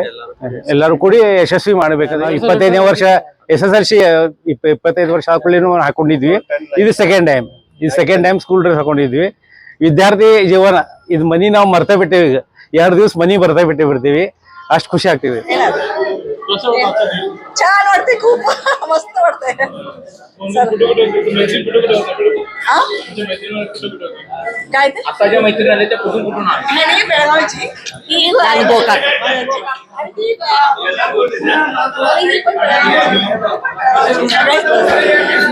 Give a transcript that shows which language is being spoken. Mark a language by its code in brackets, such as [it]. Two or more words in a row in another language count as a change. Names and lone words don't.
[kn] ಎಲ್ಲರೂ ಕೂಡಿ ಯಶಸ್ವಿ ಮಾಡಬೇಕಂದ್ರೆ 25ನೇ ವರ್ಷ SSLC 25 ವರ್ಷ ಹಾಕೊಂಡಿದ್ವಿ. ಇದು ಸೆಕೆಂಡ್ ಟೈಮ್ ಸ್ಕೂಲ್ ಡ್ರೆಸ್ ಹಾಕೊಂಡಿದ್ವಿ. ವಿದ್ಯಾರ್ಥಿ ಜೀವನ ಇದು ಮನಿ ನಾವು ಮರ್ತಾ ಬಿಟ್ಟೇವಿ. ಈಗ 2 ದಿವಸ ಮನಿ ಬರ್ತಾ ಬಿಟ್ಟಿರ್ತೀವಿ, ಅಷ್ಟು ಖುಷಿ ಆಗ್ತಿದೆ. [mr] छान वाटते, खूप मस्त वाटतंय. काय ते आताच्या मैत्रिणी आल्या त्या कुठून कुठून आल्या? नाही बेळगावची ही आणि बोकाट आणि ती